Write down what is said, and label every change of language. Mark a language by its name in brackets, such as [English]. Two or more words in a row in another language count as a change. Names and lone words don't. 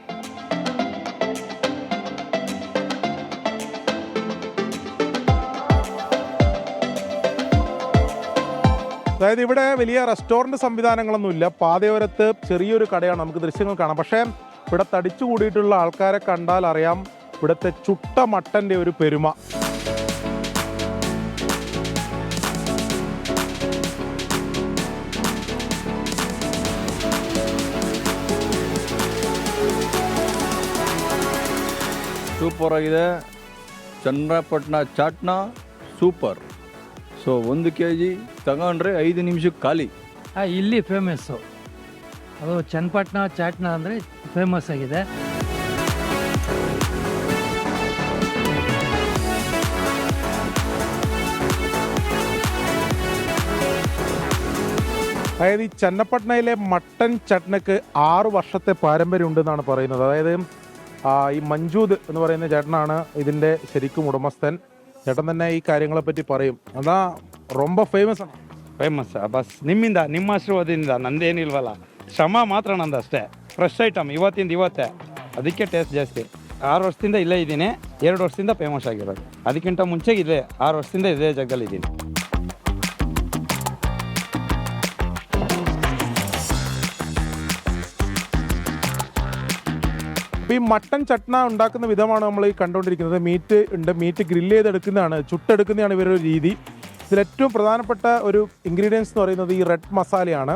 [Malayalam] അതായത് ഇവിടെ വലിയ റെസ്റ്റോറൻറ്റ് സംവിധാനങ്ങളൊന്നുമില്ല. പാതയോരത്ത് ചെറിയൊരു കടയാണ്, നമുക്ക് ദൃശ്യങ്ങൾ കാണാം. പക്ഷേ ഇവിടെ തടിച്ചു കൂടിയിട്ടുള്ള ആൾക്കാരെ കണ്ടാൽ അറിയാം ഇവിടുത്തെ ചുട്ട മട്ടൻ്റെ ഒരു പെരുമ. [Kannada] ಸೂಪರ್ ಆಗಿದೆ. ಚನ್ನಪಟ್ಟಣ ಚಾಟ್ನ ಸೂಪರ್. ಸೊ 1 kg ತಗೊಂಡ್ರೆ 5 ನಿಮಿಷಕ್ಕೆ ಖಾಲಿ. ಇಲ್ಲಿ ಫೇಮಸ್ಸು ಅದು ಚನ್ನಪಟ್ಟಣ ಚಾಟ್ನ ಅಂದರೆ ಫೇಮಸ್ ಆಗಿದೆ. [Malayalam] അതായത് ഈ ചന്നപട്ടണയിലെ മട്ടൻ ചട്നക്ക് 6 വർഷത്തെ പാരമ്പര്യം ഉണ്ടെന്നാണ് പറയുന്നത്. അതായത് ഈ മഞ്ജൂദ് എന്ന് പറയുന്ന ചേട്ടനാണ് ഇതിൻ്റെ ശരിക്കും ഉടമസ്ഥൻ. ചേട്ടൻ തന്നെ ഈ കാര്യങ്ങളെ പറ്റി പറയും. [Tamil] അതാ ரொம்ப ಫೇಮಸ್ [Kannada] ಬಸ್ ನಿಮ್ಮ ಆಶೀರ್ವಾದದಿಂದ ನಂದೇನಿಲ್ವಲ್ಲ, ಶ್ರಮ ಮಾತ್ರ ನಂದು ಅಷ್ಟೇ. [English] fresh item [Kannada] ಇವತ್ತಿಂದ ಇವತ್ತೇ, ಅದಕ್ಕೆ ಟೇಸ್ಟ್ ಜಾಸ್ತಿ. 6 ವರ್ಷದಿಂದ ಇಲ್ಲೇ ಇದ್ದೀನಿ. 2 ವರ್ಷದಿಂದ ಫೇಮಸ್ ಆಗಿರೋದು. ಅದಕ್ಕಿಂತ ಮುಂಚೆ ಇಲ್ಲೇ 6 ವರ್ಷದಿಂದ ಇದೇ ಜಾಗದಲ್ಲಿ ಇದ್ದೀನಿ. [Malayalam] അപ്പോൾ ഈ മട്ടൻ ചട്ന ഉണ്ടാക്കുന്ന വിധമാണ് നമ്മൾ ഈ കണ്ടുകൊണ്ടിരിക്കുന്നത്. മീറ്റ് ഉണ്ട്, [English] meat grill [Malayalam] ചെയ്തെടുക്കുന്നതാണ്, ചുട്ടെടുക്കുന്നതാണ് ഇവരുടെ രീതി. ഇതിലേറ്റവും പ്രധാനപ്പെട്ട ഒരു ഇൻഗ്രീഡിയൻസ് എന്ന് പറയുന്നത് ഈ റെഡ് മസാലയാണ്.